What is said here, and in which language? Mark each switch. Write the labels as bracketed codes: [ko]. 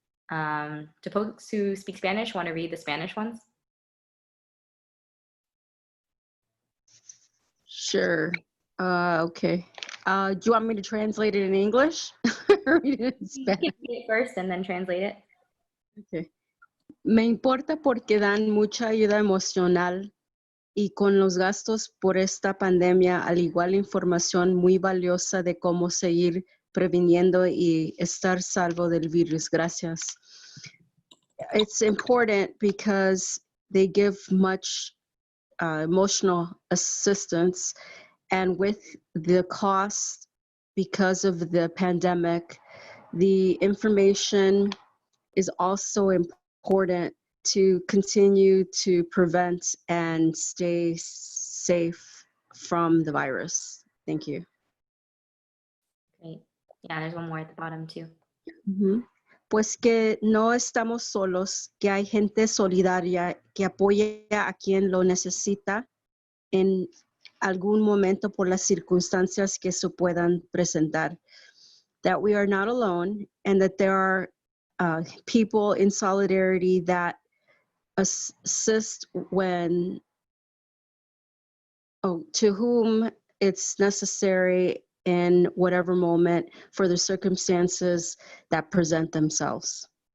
[en] Do folks who speak Spanish want to read the Spanish ones? Sure. Okay. Do you want me to translate it in English? Or read it in You Spanish? can read it first and then translate it. Okay. [es] Me importa porque dan mucha ayuda emocional y con los gastos por esta pandemia, al igual información muy valiosa de cómo seguir previniendo y estar salvo del virus. Gracias. [en] It's important because they give much emotional assistance, and with the cost because of the pandemic, the information is also important to continue to prevent and stay safe from the virus. Thank you. Great. Yeah, there's one more at the bottom too. [es] Pues que no estamos solos, que hay gente solidaria que apoya a quien lo necesita en algún momento por las circunstancias que se puedan presentar. [en] That we are not alone, and that there are people in solidarity that assist when, to whom it's necessary in whatever moment for the circumstances that present themselves.